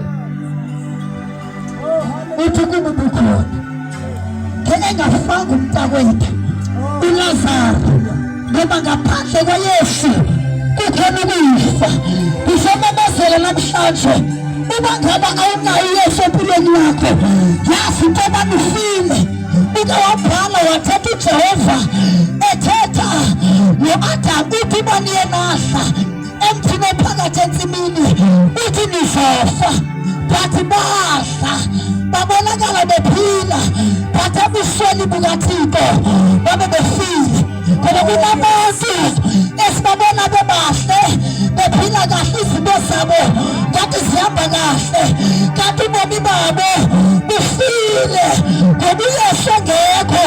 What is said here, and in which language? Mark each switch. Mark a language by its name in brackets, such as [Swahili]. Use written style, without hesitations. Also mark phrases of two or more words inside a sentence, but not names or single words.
[Xhosa] Uthi kuba bukhona engafanga umntakwethu uLazaro, ngoba ngaphandle kwaYesu kukhona ukufa. [Zulu] Ngizomemezela namhlanje uba ngaba awunayo uYesu empilweni yakho, yazi into yobana ufile. Uke wabhala wathetha uJehova ethetha no-Adam uthi baniye nahla emthini ophakathi ensimini, uthi nizofa. [Xhosa] Bathi bahla babonakala bephila, bathi ebusweni bukaThixo babe befile. [Zulu] Ngoba kunabantu esibabona bebahle bephila kahle, izinto zabo kanti zihamba kahle, kanti ubomi babo bufile ngoba uYesu engekho.